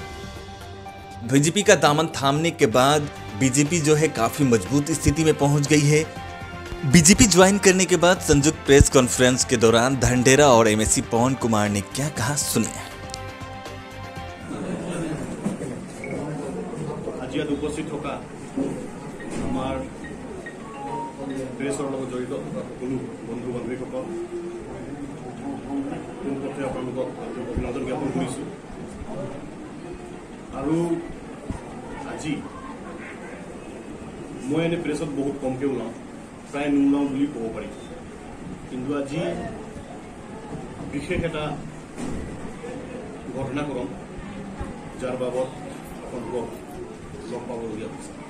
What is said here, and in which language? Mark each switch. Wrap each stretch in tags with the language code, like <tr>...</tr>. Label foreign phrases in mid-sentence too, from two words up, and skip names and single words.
<hi>बीजेपी का दामन थामने के बाद बीजेपी जो है काफी मजबूत स्थिति में पहुंच गई है। बीजेपी ज्वाइन करने के बाद संयुक्त प्रेस कॉन्फ्रेंस के दौरान धन डेरा और एमएससी पवन कुमार ने क्या कहा, सुनिए।</hi> <as>आज उपस्थित থকা আমাৰ প্ৰেছৰ লগত জড়িত সকলো বন্ধু বান্ধৱীসকল পোনপটে আপোনালোকক অভিনন্দন জ্ঞাপন কৰিছোঁ। আৰু আজি মই এনে প্ৰেছত বহুত কমকৈ ওলাওঁ, প্ৰায় নোলাওঁ বুলি ক'ব পাৰি, কিন্তু আজি বিশেষ এটা ঘটনাক্ৰম যাৰ বাবদ আপোনালোকক লগ পাবলগীয়া হৈছে।</as>